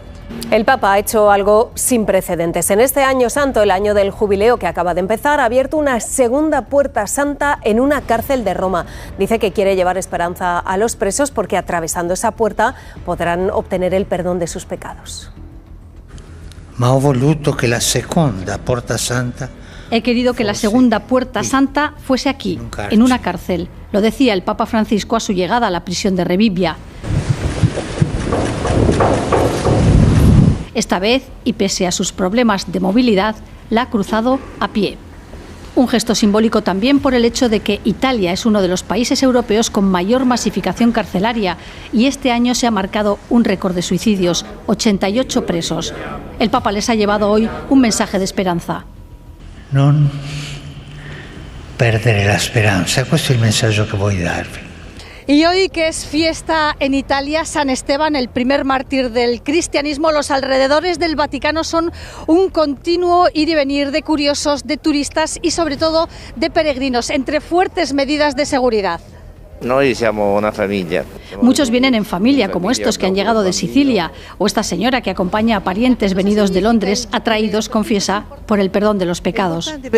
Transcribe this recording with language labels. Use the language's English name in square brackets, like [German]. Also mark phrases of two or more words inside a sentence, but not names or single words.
[Spanish] El Papa ha hecho algo sin precedentes. En este año santo, el año del jubileo que acaba de empezar, ha abierto una segunda puerta santa en una cárcel de Roma. Dice que quiere llevar esperanza a los presos porque atravesando esa puerta podrán obtener el perdón de sus pecados. [Italian] Ma ho voluto che la seconda porta santa. [Spanish] He querido que la segunda puerta santa fuese aquí, en una cárcel. Lo decía el Papa Francisco a su llegada a la prisión de Rebibbia. Esta vez, y pese a sus problemas de movilidad, la ha cruzado a pie. Un gesto simbólico también por el hecho de que Italia es uno de los países europeos con mayor masificación carcelaria y este año se ha marcado un récord de suicidios, 88 presos. El Papa les ha llevado hoy un mensaje de esperanza. [Italian] Non perdere la speranza, questo è il messaggio che voglio darvi. [Spanish] Y hoy, que es fiesta en Italia, San Esteban, el primer mártir del cristianismo, los alrededores del Vaticano son un continuo ir y venir de curiosos, de turistas y sobre todo de peregrinos, entre fuertes medidas de seguridad. Muchos vienen en familia, como estos que han llegado de Sicilia, o esta señora que acompaña a parientes venidos de Londres, atraídos, confiesa, por el perdón de los pecados.